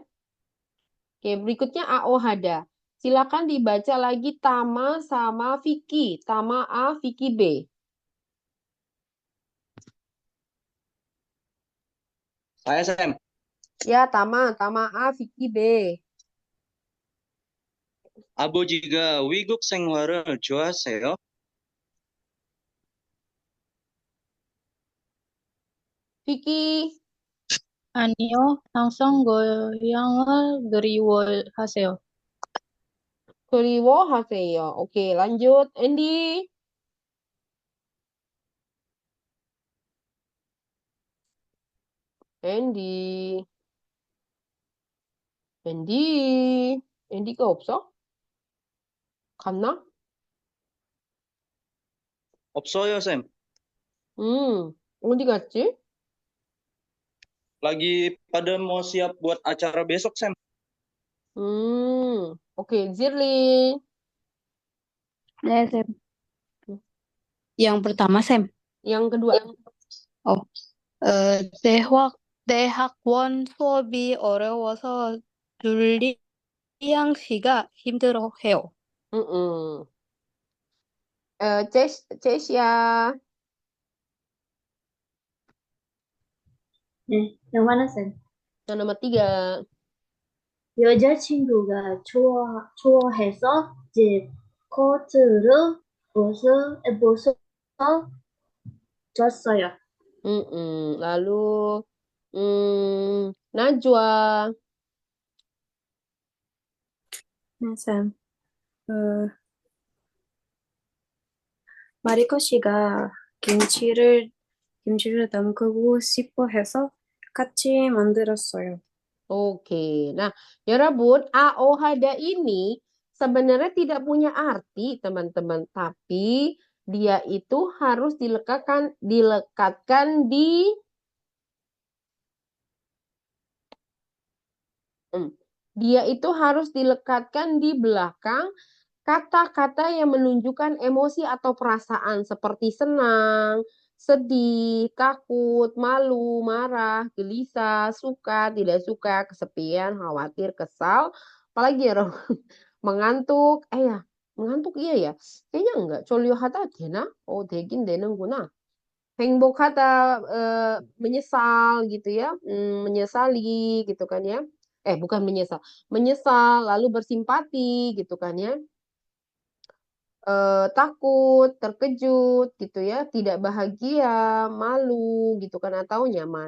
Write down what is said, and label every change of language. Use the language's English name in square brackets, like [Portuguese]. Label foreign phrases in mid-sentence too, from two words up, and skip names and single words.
[Indonesian] Oke, berikutnya [Korean] 아어 하다. [Indonesian] Silakan dibaca lagi Tama sama Vicky. Tama A, Vicky B. Saya Sam. Ya, Tama A, Vicky B. [Korean] 아버지가 외국 생활을 좋아하세요? [Indonesian] Vicky, [Korean] 아니요, 항상 고향을 그리워하세요. 그리워하세요. [Indonesian] Oke, lanjut. Andy. Andy. [Korean] 앤디, 앤디가 없어? 갔나? 없어요, 쌤. 어디 갔지? [Indonesian] Lagi pada mau siap buat acara besok, Sam. [Korean] 오케이, 지리. 네, 쌤. [Indonesian] Yang pertama, Sam. Yang kedua. [Korean] 어, 대학원 수업이 어려워서 줄리앙 씨가 힘들어해요. [Indonesian] Cesia. [Korean] 네, [Indonesian] yang mana, Sen? Yang nomor 3. [Korean] 여자친구가 좋아해서 이제 코트를 벗어 줬어요. [Indonesian] Lalu Najwa. [Korean] 네, 쌤. 마리코 씨가 김치를 담그고 싶어 해서 같이 만들었어요. [Indonesian] Oke. Nah, Yorobun, aohada ini sebenarnya tidak punya arti, teman-teman, tapi dia itu harus dilekatkan di dia itu harus dilekatkan di belakang kata-kata yang menunjukkan emosi atau perasaan seperti senang, sedih, takut, malu, marah, gelisah, suka, tidak suka, kesepian, khawatir, kesal, apalagi ya, mengantuk. Mengantuk iya ya. Kayaknya enggak. [Korean] 졸려하다 되나? 되긴 되는구나. 행복하다, [Indonesian] menyesal gitu ya, menyesali gitu kan ya. Bukan menyesal, lalu bersimpati gitu kan ya. Takut, terkejut gitu ya, tidak bahagia, malu gitu kan, atau nyaman.